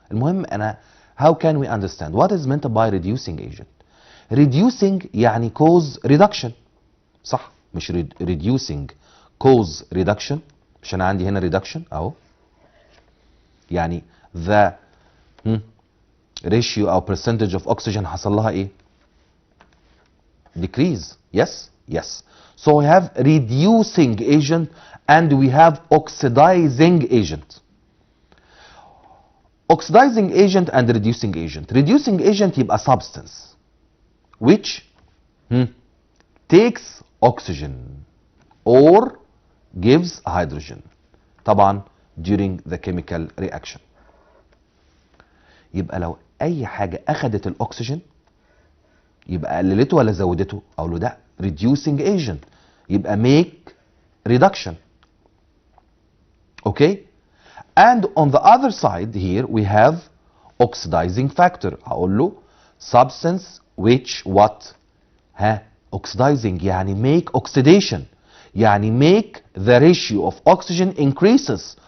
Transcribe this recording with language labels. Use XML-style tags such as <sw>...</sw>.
<ar>المهم انا</ar> <en>how can we understand what is meant by reducing agent? Reducing</en> <ar>يعني</ar> <en>cause reduction</en> <ar>صح؟ مش</ar> <en>reducing cause reduction.</en> <ar>مش انا عندي هنا reduction اهو يعني</ar> <en>the ratio or percentage of oxygen</en> <ar>حصل لها ايه؟ decrease.</ar> <en>Yes. So we have reducing agent and we have oxidizing agent. Oxidizing agent and reducing agent. Reducing agent</en> <ar>يبقى</ar> <en>substance which takes oxygen or gives hydrogen</en> <ar>طبعا</ar> <en>during the chemical reaction.</en> <ar>يبقى لو اي حاجة اخدت الاكسجين يبقى قللته ولا زودته؟ اقول له ده</ar> <en>reducing agent</en> <ar>يبقى</ar> <en>make reduction. Okay, and on the other side here we have oxidizing factor.</en> <ar>هقول له</ar> <en>substance which what? oxidizing</en> <ar>يعني</ar> <en>make oxidation يعني make the ratio of oxygen increases.</en>